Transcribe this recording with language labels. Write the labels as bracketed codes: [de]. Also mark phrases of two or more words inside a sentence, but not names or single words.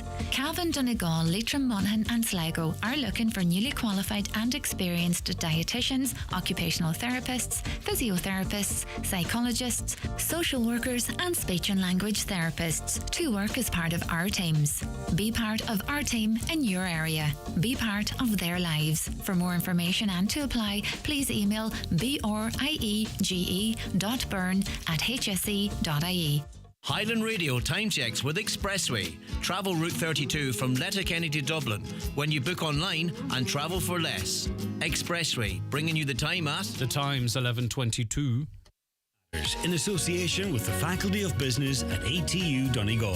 [en] Cavan, Donegal, Leitrim, Monaghan and Sligo are looking for newly qualified and experienced dietitians, occupational therapists, physiotherapists, psychologists, social workers and speech and language therapists to work as part of our teams. Be part of our team in your area. Be part of their lives. For more information and to apply, please email briege.byrne@hse.ie. Highland Radio time checks with Expressway. Travel Route 32 from Letterkenny to Dublin when you book online and travel for less. Expressway, bringing you the time at... The time's 11:22. In association with the Faculty of Business at ATU Donegal.